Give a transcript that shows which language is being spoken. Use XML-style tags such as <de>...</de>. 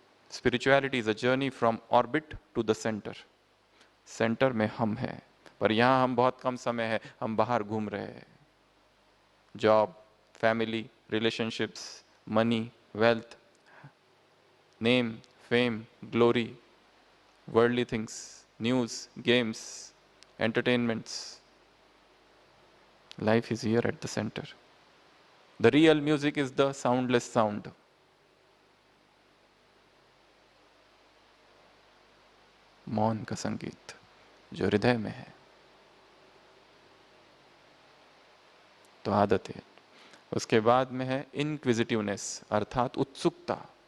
<en>Spirituality is a journey from orbit to the centre.</en> <hi>Centre में हम हैं, पर यहाँ हम बहुत कम समय है, हम बाहर घूम रहे हैं।</hi> <en>Job, family, relationships, money, wealth, name, fame, glory, worldly things, news, games, entertainments. Life is here at the center. The real music is the soundless sound.</en> <hi>मौन का संगीत जो हृदय में है। तो आदत है। उसके बाद में है इनक्विजिटिवनेस, अर्थात उत्सुकता।</hi>